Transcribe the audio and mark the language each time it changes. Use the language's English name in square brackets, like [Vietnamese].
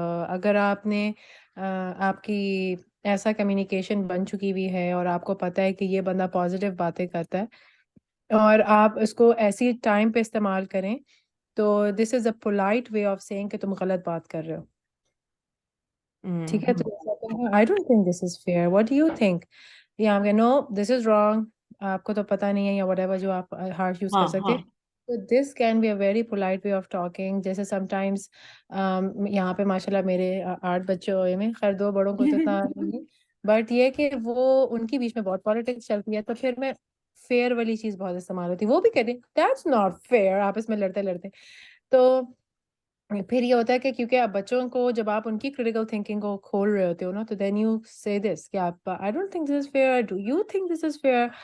[Urdu] اگر آپ نے آپ کی ایسا کمیونیکیشن بن چکی ہوئی ہے اور آپ کو پتہ ہے کہ یہ بندہ پازیٹیو باتیں کرتا ہے اور آپ اس کو ایسی ٹائم پہ استعمال کریں, تو [English] this is a polite way of saying [Urdu] کہ تم غلط بات کر رہے ہو. ٹھیک ہے, [English] تو I don't think this is fair, what do you think? یا no this is wrong, [Urdu] آپ کو تو پتہ نہیں ہے, [English] یا whatever جو آپ ہارش یوز کر سکتے. So this can be a very polite way of talking. [Urdu] جیسے sometimes یہاں پہ ماشاء اللہ میرے 8 بچے ہوئے میں, خیر 2 بڑوں کو تو اتنا نہیں, بٹ یہ کہ وہ ان کی بیچ میں بہت پالیٹکس چلتی ہے, تو پھر میں فیئر والی چیز بہت استعمال ہوتی ہے. وہ بھی کہتے ہیں [English] that's not fair, [Urdu] آپس میں لڑتے لڑتے. تو پھر یہ ہوتا ہے کہ کیونکہ آپ بچوں کو جب آپ ان کی کریٹیکل تھنکنگ کو کھول رہے ہوتے ہو نا, تو [English] then you say this [Urdu] کہ آپ [English] I don't think this is fair, do you think this is fair?